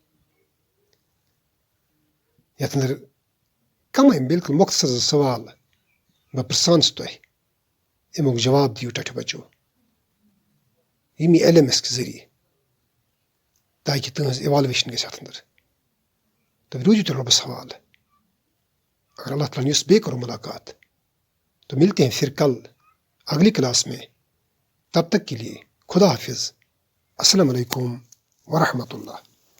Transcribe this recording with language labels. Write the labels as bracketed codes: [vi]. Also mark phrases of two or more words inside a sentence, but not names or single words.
[ks] یتھ انٛدر کمے بِلکُل مۄختصر زٕ سوال بہٕ پرژھان چھُس تۄہہِ امیُک جواب دِیِو ٹاٹھہِ بچو ییٚمہِ LMS کہِ ذٔریعہٕ تاکہِ تٕہٕنٛز اِوالویشن گژھِ اتھ انٛدر تہٕ روٗزِو تیٚلہِ رۄبس حوالہٕ اگر اللہ تعالیٰ نے یُس بیٚیہِ کرو ملاقات [ur] تو ملتے ہیں پھر کل اگلی کلاس میں تب تک کے لیے خدا حافظ [ar] السلام علیکم ورحمۃ اللہ